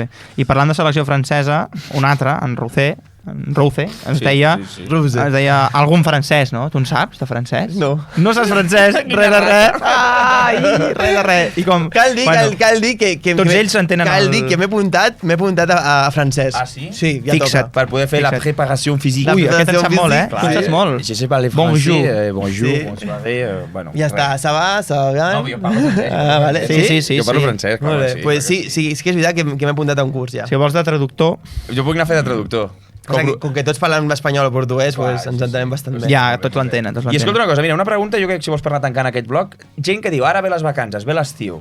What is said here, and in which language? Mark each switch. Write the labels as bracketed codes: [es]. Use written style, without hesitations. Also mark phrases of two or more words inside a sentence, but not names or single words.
[ca] I parlant de selecció francesa, un altre, en Rouze, ens deia algun francès, no? Tu en saps, de francès? No. No saps francès? Res de res. Ai, res de res. Cal dir que tots ells s'entenen cal dir que m'he apuntat a francès. Ah, sí? Sí, ja toca. Per poder fer la preparació física. Ui, aquest en sap molt, Tu en saps molt. [fr] Je sais parler français. Bonjour, bonsoir. [ca] Ja està, [fr] ça va bien? [ca] No, jo parlo francès. Sí. Jo parlo francès. Molt bé, pues sí que és veritat que m'he apuntat a un curs ja. Si vols de traductor... Jo puc anar a fer de traductor. Com que tots parlen espanyol o portuguès, ens entenem bastant bé. Ja, tots l'entenen. I escolta una cosa, mira, una pregunta, jo crec que si vols per anar tancant aquest bloc, gent que diu, ara ve les vacances, ve l'estiu.